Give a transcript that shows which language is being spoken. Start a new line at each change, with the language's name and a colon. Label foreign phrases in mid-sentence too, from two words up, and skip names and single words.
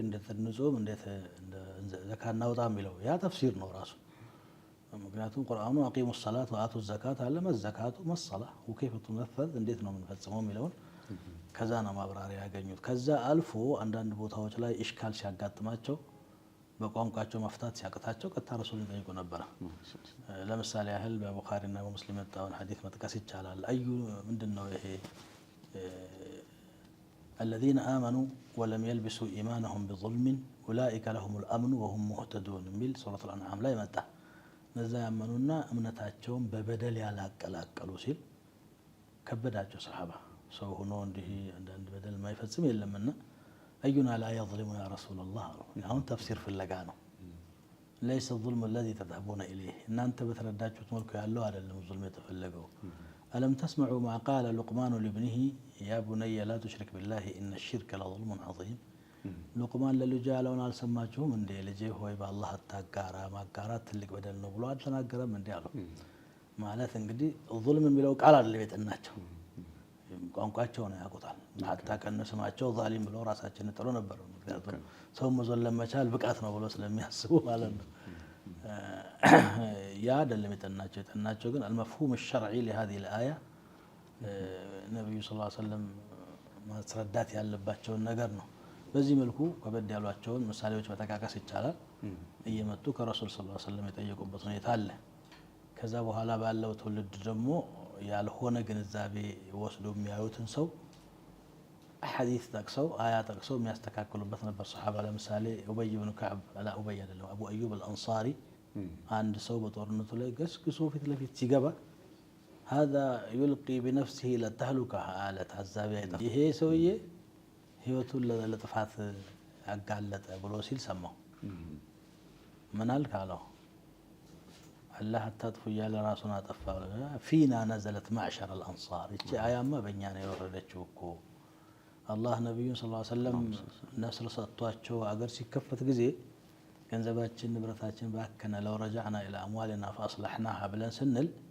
Amharic: እንዴት እንጾም፣ እንዴት ዘካ እናውጣ የሚለው ያ ተፍሲር ነው ራሱ። ምክንያቱም ቁርአኑ
Arabic: أقيموا الصلاة وآتوا الزكاة
Amharic: አለ
Arabic: ما الزكاة ما الصلاة وكيف تنفذ
Amharic: እንዴት ነው የምንፈጽመው የሚለውን ከዛ ነው ማብራሪያ ያገኙት። ከዛ አልፎ አንዳንድ ቦታዎች ላይ ኢሽካል ሲያጋጥማቸው በቋንቋቸው መፍታት ሲያቅታቸው ቀጥታ ረሱልን ጠይቁ ነበረ። ለምሳሌ ያህል በቡኻሪና በሙስሊም የመጣውን ሐዲስ መጥቀስ ይቻላል። አዩ ምንድነው ይሄ
Arabic: الذين آمنوا ولم يلبسوا إيمانهم بظلم أولئك لهم الأمن وهم مهتدون
Amharic: የሚል ሱረቱል አንዓም ላይ መጣ። እነዛ ያመኑና እምነታቸውን በበደል ያላቀላቀሉ ሲል ከበዳቸው ሰሃባ። ሰው ሆኖ እንዲህ አንዳንድ በደል የማይፈጽም የለምና
Arabic: أينا لا يظلم يا رسول الله
Amharic: አሁን ተፍሲር ፍለጋ ነው።
Arabic: ليس الظلم الذي تذهبون إليه
Amharic: እናንተ በተረዳችሁት መልኩ ያለው አይደለም ظلم የተፈለገው።
Arabic: ألم تسمعوا ما قال لقمان لابنه يا بني لا تشرك بالله إن الشرك لظلم عظيم
Amharic: ሉቅማን ለልጁ ያለውን አልሰማችሁም እንዴ? ልጄ ሆይ በአላህ አታጋራ፣ ማጋራት ትልቅ በደል ነው ብሎ አልተናገረም እንዴ አለው። ማለት እንግዲህ ዙልም የሚለው ቃል አይደለም የጠናቸው፣ ቋንቋቸው ነው ያውቁታል። ሀታ ከነ ስማቸው ዛሊም ብለው ራሳቸውን ጥሩ ነበር። ምክንያቱም ሰው መዞለም መቻል ብቃት ነው ብሎ ስለሚያስቡ ማለት ነው። ያ አይደለም የጠናቸው። የጠናቸው ግን አልመፍሁም
Arabic: الشرعي لهذه الآية
Amharic: ነብዩ
Arabic: صلى الله عليه وسلم
Amharic: ማስረዳት ያለባቸውን ነገር ነው። በዚህ መልኩ ከበድ ያሏቸውን ምሳሌዎች መጠቃቀስ ይቻላል። እየመጡ ከረሱል
Arabic: صلى الله عليه وسلم
Amharic: የጠየቁበት ሁኔታ አለ። ከዛ በኋላ ባለው ትውልድ ደግሞ ያልሆነ ግንዛቤ ወስዶ የሚያዩትን ሰው ሐዲስ ጠቅሰው አያ ጠቅሰው የሚያስተካክሉበት ነበር ሰሃባ። ለምሳሌ ኡበይ ብን ከዕብ አላ ኡበይ አይደለም አቡ አዩብ አልአንሳሪ አንድ ሰው በጦርነቱ ላይ ገስግሶ ፊት ለፊት ሲገባ
Arabic: هذا يلقي بنفسه للتهلكة
Amharic: አለ ታዛቢ አይጠፋ። ይሄ ሰውዬ ህይወቱን ለጥፋት ያጋለጠ ብሎ ሲል ሰማው። ምን አልክ አለው። አላህ አታጥፉ እያለ ራሱን አጠፋ።
Arabic: فينا نزلت معشر الأنصار።
Amharic: እቺ አያማ በእኛ ነው የወረደችው እኮ አላህ ነቢዩን
Arabic: صلى الله عليه وسلم
Amharic: ነስር ሰጥቷቸው አገር ሲከፈት ጊዜ ገንዘባችን ንብረታችን ባከነ
Arabic: لو رجعنا إلى أموالنا فأصلحناها
Amharic: ብለን ስንል